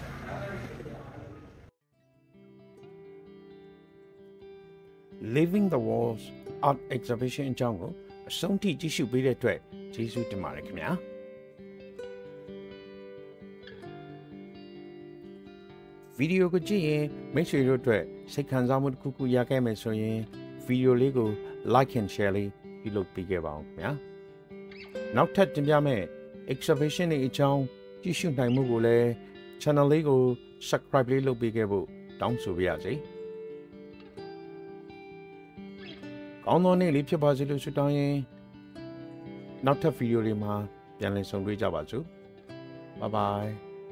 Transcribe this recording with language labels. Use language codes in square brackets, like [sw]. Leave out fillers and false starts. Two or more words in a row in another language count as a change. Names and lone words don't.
[my] Living the Walls Art Exhibition အကြောင်းကိုအဆုံးထိကြည့်ရှုပေးတဲ့အတွက်ကျေးဇူးတင်ပါတယ်ခင်ဗျာဗီဒီယိုကိုကြ ည့်ရင်မိတ်ဆွေတို့အတွက်စိတ်ခံစားမှုတစ်ခုခုရခဲ့မယ်ဆိုရင်ဗီဒီယိုလေးကို [en] like and share [my] လေးပြုလုပ်ပေးခဲ့ပါအောင်ခင်ဗျာနောက်ထပ်တင်ပြမယ့် exhibition တွေအကြောင်းကြည့်ရှုနိုင်မှုကိုလည်း channel လေးကို subscribe လေးလုပ်ပေးခဲ့ဖို့တောင်းဆိုပါရစေကောင်းသောနေ့လေးဖြစ်ပါစေလို့ဆုတောင်းရင်နောက်ထပ်ဗီဒီယိုလေးမှာပြန်လည်ဆုံတွေ့ကြပါစို့ [en] Bye bye